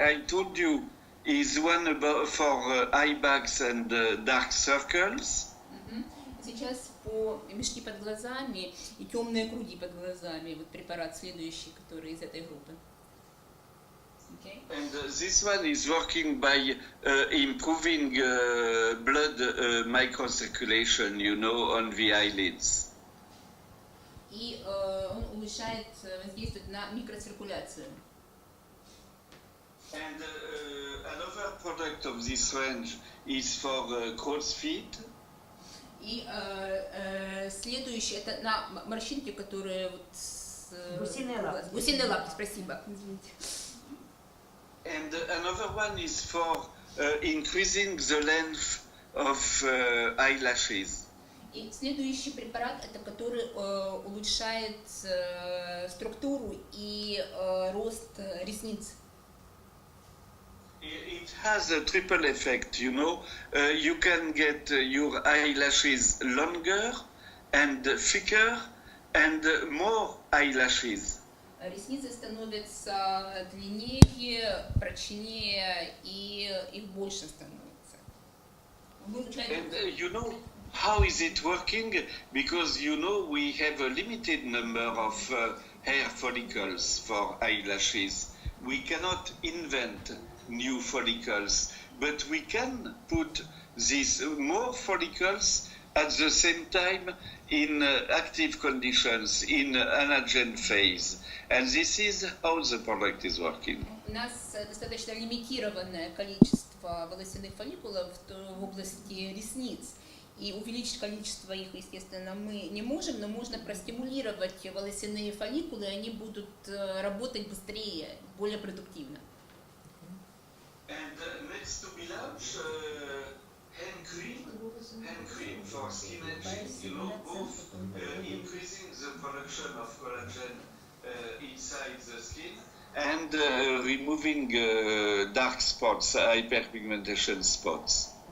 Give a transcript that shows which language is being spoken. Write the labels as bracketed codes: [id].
[en] I told you is one about for eye bags and dark circles. Мгм. [ru] Сейчас по мешки под глазами и темные круги под глазами. Вот препарат следующий, который из этой группы. [en] Okay. And this one is working by improving blood microcirculation, you know, on the eyelids. [ru] И он улучшает воздействие на микроциркуляцию. [en] And another product of this range is for crow's feet. [ru] И следующий это на морщинки, которые вот Гусиные лапки. Гусиные лапки, спасибо. Извините. [en] And another one is for increasing the length of eyelashes. [ru] И следующий препарат это который улучшает структуру и рост ресниц. [en] It has a triple effect, you know. You can get your eyelashes longer and thicker and more eyelashes. [ru] Ресницы становятся длиннее, прочнее и их больше становится. [en] And you know how is it working? Because you know we have a limited number of hair follicles for eyelashes. We cannot invent new follicles, but we can put these more follicles at the same time in active conditions, in anagen phase. And this is how the product is working. [ru] У нас достаточно лимитированное количество волосяных фолликулов в области ресниц. И увеличить количество их, естественно, мы не можем, но можно простимулировать волосяные фолликулы, и они будут работать быстрее, более продуктивно. [en] And next to be launched, hand cream for skin aging, you know, both increasing the production of collagen inside the skin and removing dark spots, hyperpigmentation spots.